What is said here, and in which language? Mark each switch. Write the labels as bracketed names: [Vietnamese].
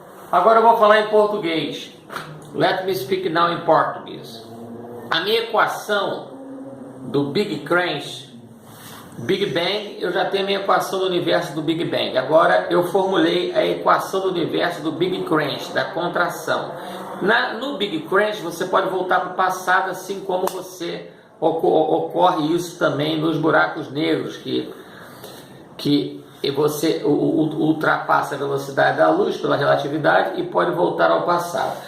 [Portuguese] Agora eu vou falar em português. [English] Let me speak now in Portuguese. [Portuguese] A minha equação do Big Cranch, Big Bang, eu já tenho a minha equação do universo do Big Bang. Agora eu formulei a equação do universo do Big Cranch, da contração. No Big Cranch você pode voltar para o passado, assim como ocorre isso também nos buracos negros, que você ultrapassa a velocidade da luz pela relatividade e pode voltar ao passado.